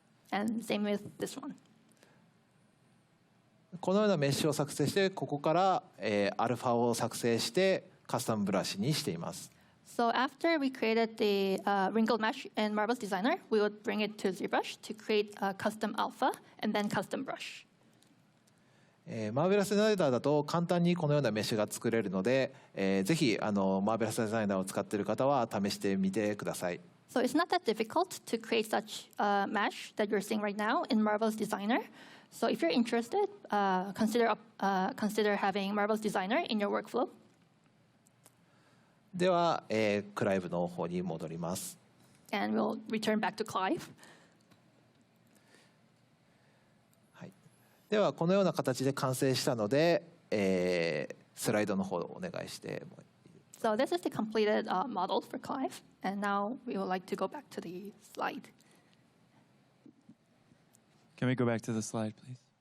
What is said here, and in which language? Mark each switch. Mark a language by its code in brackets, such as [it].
[en] And same with this one. [ja] このようなメッシュを作成して、ここから、アルファを作成してカスタムブラシにしています。 [en] So after we created the wrinkled mesh in Marvelous Designer, we would bring it to ZBrush to create a custom alpha and then custom brush. [ja] マーベラスデザイナーだと簡単にこのようなメッシュが作れるので、ぜひマーベラスデザイナーを使っている方は試してみてください。 [en] So it's not that difficult to create such a mesh that you're seeing right now in Marvelous Designer. So if you're interested, consider having Marvel's Designer in your workflow. [ja] では、クライブの方に戻ります。 [en] And we'll return back to Clive. [ja] はい、ではこのような形で完成したので、スライドの方をお願いしてもいい。 [en] So this is the completed model for Clive. And now we would like to go back to the slide. Can we go back to the slide, please?